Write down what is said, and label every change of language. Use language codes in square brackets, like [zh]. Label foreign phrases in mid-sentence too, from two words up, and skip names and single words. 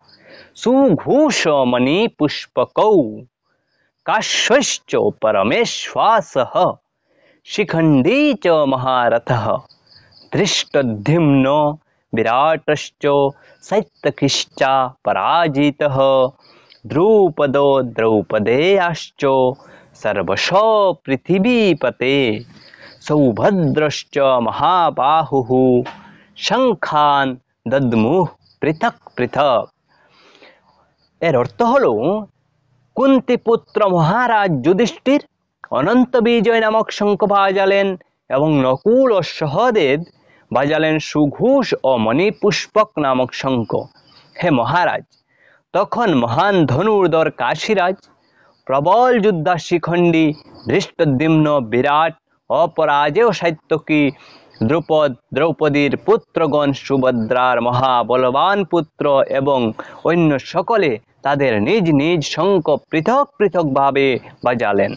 [sa] सुघोषमणिपुष्पकौ काश्यश्च परमेश्वासः शिखण्डी च महारथः धृष्टद्युम्नो विराटश्च सात्यकिश्चापराजितः द्रुपदो द्रौपदेयाश्च सर्वशो पृथिवीपते सौभद्रश्च महाबाहुः शङ्खान् दद्मुः पृथक पृथक। [bn] এর অর্থ হলো কুন্তিপুত্র মহারাজ যুধিষ্ঠির অনন্ত বিজয় নামক শঙ্খ বাজালেন এবং নকুল ও সহদেব বাজালেন সুঘোষ ও মণিপুষ্পক নামক শঙ্খ। হে মহারাজ, তখন মহান ধনুর্ধর কাশীরাজ, প্রবল যোদ্ধা শিখণ্ডী, ধৃষ্টদ্যুম্ন, বিরাট, অপরাজেয় সাত্যকী, দ্রুপদ, দ্রৌপদীর পুত্রগণ, সুভদ্রার মহাবলবান পুত্র এবং অন্য সকলে তাদের নিজ নিজ শঙ্খ পৃথক পৃথক ভাবে বাজালেন।